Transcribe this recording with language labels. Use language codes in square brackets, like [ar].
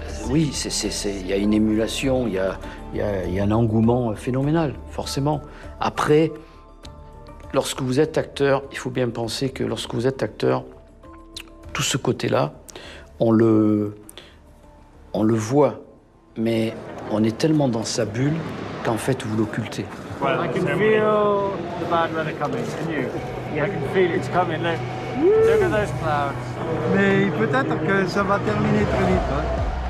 [fr] Oui, il y a une émulation, il y a un engouement phénoménal, forcément. Après, lorsque vous êtes acteur, il faut bien penser que lorsque vous êtes acteur, tout ce côté-là, on le voit, mais on est tellement dans sa bulle qu'en fait, vous l'occultez. [en] Well, I can feel the bad weather coming, can you? Yeah. I can feel it's coming. Look at those clouds. [fr] Mais peut-être que ça va terminer très vite. Hein.